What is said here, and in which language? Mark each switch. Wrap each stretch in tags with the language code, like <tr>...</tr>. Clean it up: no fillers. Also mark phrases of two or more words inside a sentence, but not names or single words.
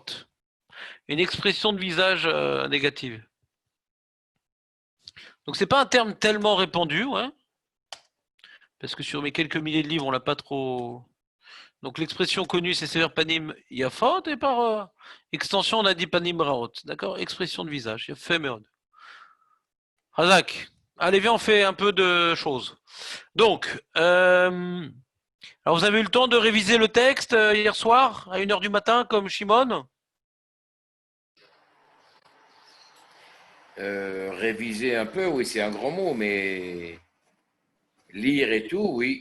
<fr>Une expression de visage négative. Donc c'est pas un terme tellement répandu, ouais. Parce que sur mes quelques milliers de livres, on l'a pas trop. Donc l'expression connue, c'est</fr> <he>סבר פנים יפות,</he> <fr>et par extension, on a dit</fr> <he>פנים רעות.</he> <fr>D'accord? Expression de visage.</fr> <he>יפה מאוד. חזק.</he> <fr>Allez, viens, on fait un peu de choses. Donc, alors vous avez eu le temps de réviser le texte hier soir, à 1h du matin, comme Shimon? Réviser un peu, oui, c'est un grand mot, mais lire et tout, oui.</fr>